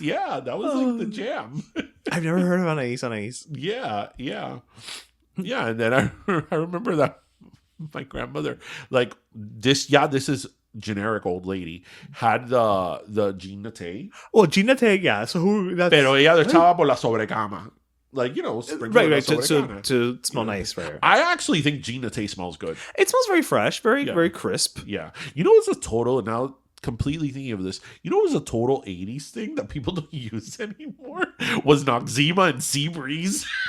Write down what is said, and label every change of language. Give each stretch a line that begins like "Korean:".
English: Yeah, that was like the jam. I've never heard of Anais Anais. Yeah. And then I remember that my grandmother, like, this is generic old lady, had the Jean Naté. Well, Jean Naté, yeah. So who...
Spanish: Pero ella le echaba por la sobrecama.
English: Like, right, to smell nice, right? I actually think Jean Naté smells good. It smells very fresh, very crisp. Yeah. What's a total, now completely thinking of this, what was a total 80s thing that people don't use anymore? Was Noxzema and Seabreeze.